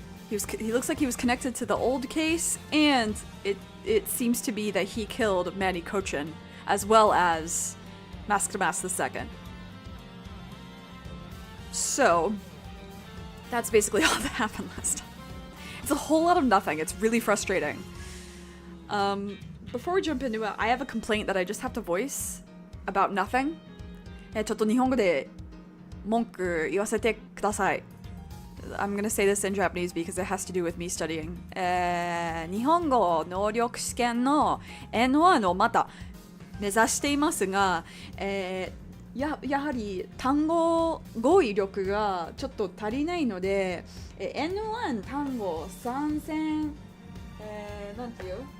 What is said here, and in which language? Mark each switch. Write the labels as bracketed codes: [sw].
[en] He looks like he was connected to the old case, and it seems to be that he killed Manny Cochin as well as Mask to Mask II. So that's basically all that happened last time. It's a whole lot of nothing. It's really frustrating. Before we jump into it, I have a complaint that I just have to voice about nothing. [ja] ちょっと日本語で文句言わせてください。 [en] I'm gonna say this in Japanese because it has to do with me studying. [ja] 日本語能力試験の N1 をまた目指していますが、やはり単語語彙力がちょっと足りないので、N1 単語参戦、なんていう？